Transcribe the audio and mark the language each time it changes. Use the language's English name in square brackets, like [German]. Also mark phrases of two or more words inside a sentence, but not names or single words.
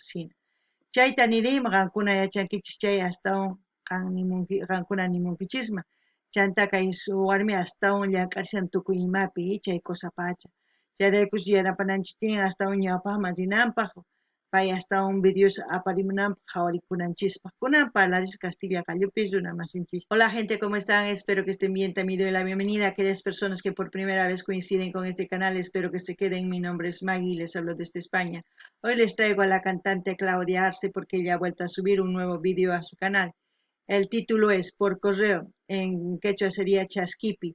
[Quechua] hina chayta niriyman qankuna yachankichis chay astawan qankuna nimunkichisma chanta kay warmi astawan llank'arishan tukuy imapi chay cosa pacha chayraykus yanapananchis tiyan astawan ñawpaqman rinanpaq pay astawan videos aparimunanpaq qhawarikunanchispa kunan parlarisqa Castilla Callupis runa masinchis. [Spanish] Hola gente, ¿cómo están? Espero que estén bien. También doy la bienvenida a aquellas personas que por primera vez coinciden con este canal. Espero que se queden. Mi nombre es Maggie y les hablo desde España. Hoy les traigo a la cantante Claudia Arce porque ella ha vuelto a subir un nuevo video a su canal. El título es Por correo, en quechua sería Chasquipi.